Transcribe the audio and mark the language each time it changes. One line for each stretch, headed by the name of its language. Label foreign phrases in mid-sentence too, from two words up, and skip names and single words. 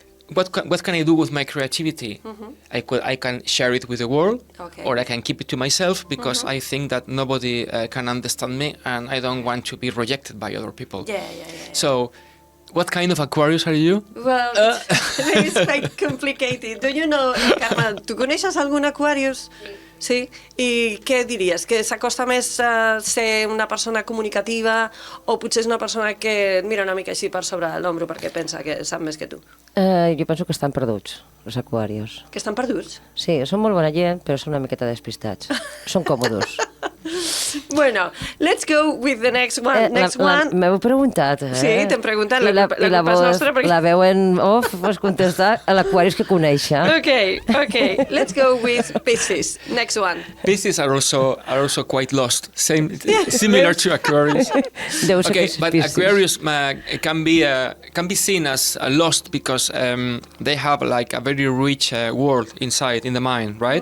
English: what can I do with my creativity? I can share it with the world, Okay. or I can keep it to myself because I think that nobody can understand me, and I don't want to be rejected by other people. Yeah. So, what kind of Aquarius are you? Well, it's quite complicated. Do you know,
Catalan: Carme, tu coneixes algun Aquarius? Sí? I què diries? Que s'acosta més a ser una persona comunicativa o potser és una persona que et mira una mica així per sobre l'ombro perquè pensa que sap més que tu? Jo penso que estan perduts, els aquarius. Que estan perduts? Sí, són molt bona gent, però són una miqueta despistats. Són còmodos. Bueno,
English: let's go with the next one.
Catalan: M'heu preguntat, Sí, t'hem preguntat, la culpa és nostra perquè... La veu en off, pots contestar a l'aquarius que conèixer.
English: Okay. Let's go with Pisces. Next one. Pisces are also quite lost, similar to Aquarius. Okay, but Aquarius can be seen as lost because they have like a very rich world inside in the mind, right?